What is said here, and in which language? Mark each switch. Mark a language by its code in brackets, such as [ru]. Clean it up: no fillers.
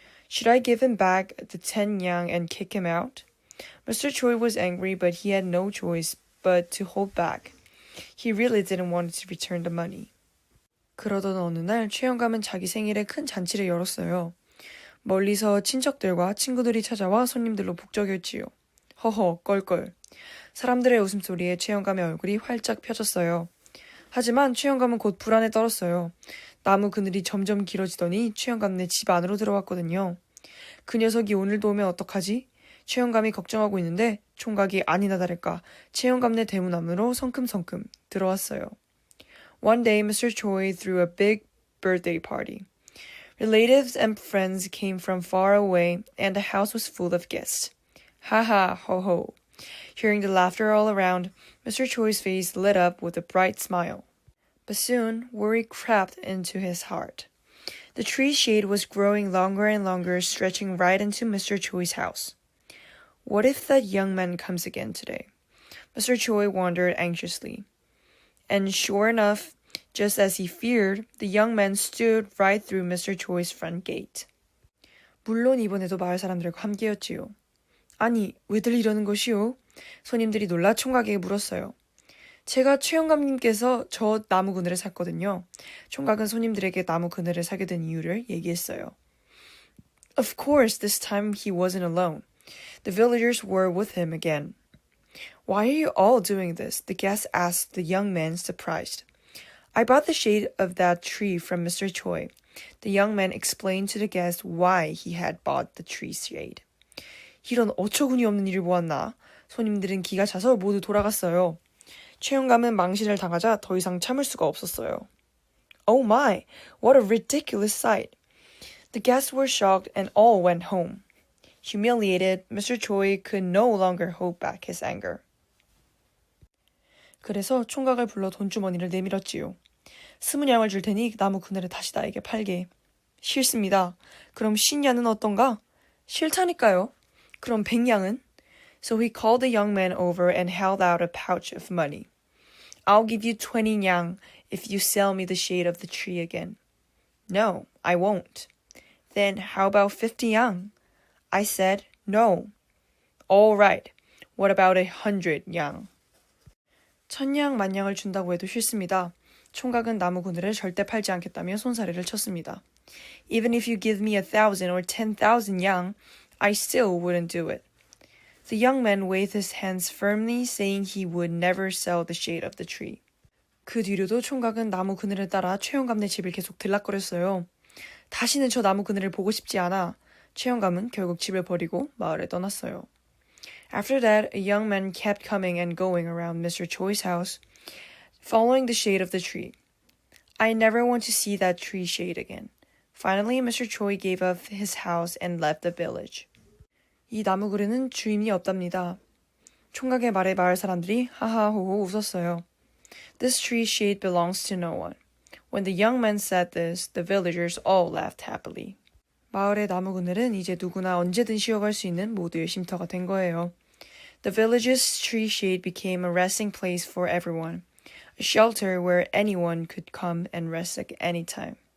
[en] Should I give him back the 10 yang and kick him out? Mr. Choi was angry, but he had no choice but to hold back. He really didn't want to return the money. [ko] 그러던 어느 날 최영감은 자기 생일에 큰 잔치를 열었어요. 멀리서 친척들과 친구들이 찾아와 손님들로 북적였지요. 허허 껄껄. 사람들의 웃음소리에 최영감의 얼굴이 활짝 펴졌어요. 하지만 최영감은 곧 불안에 떨었어요. 나무 그늘이 점점 길어지더니 최영감네 집 안으로 들어왔거든요. 그 녀석이 오늘도 오면 어떡하지? 최영감이 걱정하고 있는데 총각이 아니나 다를까 최영감네 대문 안으로 성큼성큼 들어왔어요. [en] One day Mr. Choi threw a big birthday party. Relatives and friends came from far away and the house was full of guests. Ha ha ho ho. Hearing the laughter all around, Mr. Choi's face lit up with a bright smile. But soon, worry crept into his heart. The tree's shade was growing longer and longer, stretching right into Mr. Choi's house. What if that young man comes again today? Mr. Choi wondered anxiously. And sure enough, just as he feared, the young man stood right through Mr. Choi's front gate. [ko] 물론 이번에도 마을 사람들과 함께였지요. 아니, 왜들 이러는 것이오? 손님들이 놀라 총각에게 물었어요. 제가 최영감님께서 저 나무 그늘을 샀거든요. 총각은 손님들에게 나무 그늘을 사게 된 이유를 얘기했어요. [en] Of course, this time he wasn't alone. The villagers were with him again. Why are you all doing this? The guest asked the young man, surprised. I bought the shade of that tree from Mr. Choi. The young man explained to the guest why he had bought the tree's shade. [ko] 이런 어처구니 없는 일을 보았나? 손님들은 기가 차서 모두 돌아갔어요. 최영감은 망신을 당하자 더 이상 참을 수가 없었어요. [en] Oh my, what a ridiculous sight. The guests were shocked and all went home. Humiliated, Mr. Choi could no longer hold back his anger. [ko] 그래서 총각을 불러 돈주머니를 내밀었지요. 20냥을 줄 테니 나무 그늘을 다시 나에게 팔게. 싫습니다. 그럼 50냥은 어떤가? 싫다니까요. 그럼 100냥은? [en] So he called the young man over and held out a pouch of money. I'll give you 20 yang if you sell me the shade of the tree again. No, I won't. Then how about 50 yang? I said no. All right. What about 100 yang? [ko] 1000냥 만냥을 준다고 해도 싫습니다. 총각은 나무 그늘을 절대 팔지 않겠다며 손사래를 쳤습니다. [en] Even if you give me 1,000 or 10,000 yang, I still wouldn't do it. The young man waved his hands firmly, saying he would never sell the shade of the tree. [ko] 그 뒤로도 총각은 나무 그늘을 따라 최영감네 집을 계속 들락거렸어요. 다시는 저 나무 그늘을 보고 싶지 않아. 최영감은 결국 집을 버리고 마을에 떠났어요. [en] After that, a young man kept coming and going around Mr. Choi's house, following the shade of the tree. I never want to see that tree shade again. Finally, Mr. Choi gave up his house and left the village. [ko] 이 나무 그늘은 주인이 없답니다. 총각의 말에 마을 사람들이 하하호호 웃었어요. [en] This tree shade belongs to no one. When the young man said this, the villagers all laughed happily. [ko] 마을의 나무 그늘은 이제 누구나 언제든 쉬어갈 수 있는 모두의 쉼터가 된 거예요. [en] The village's tree shade became a resting place for everyone, a shelter where anyone could come and rest at any time.